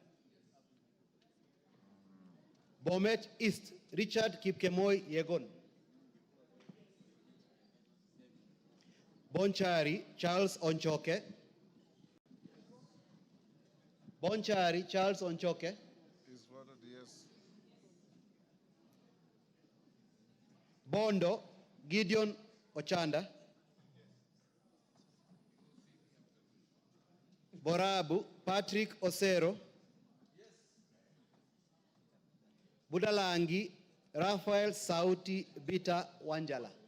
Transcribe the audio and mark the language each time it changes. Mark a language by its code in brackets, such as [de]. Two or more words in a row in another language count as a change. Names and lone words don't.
[en] Bomet East, Richard Kipkemoi Yegon. Bonchari, Charles Onchoke. Bonchari, Charles Onchoke. He's voted yes. Bondo, Gideon Ochanda. Borabu, Patrick Osero. Budalangi, Raphael Sauti Bita Wanjala.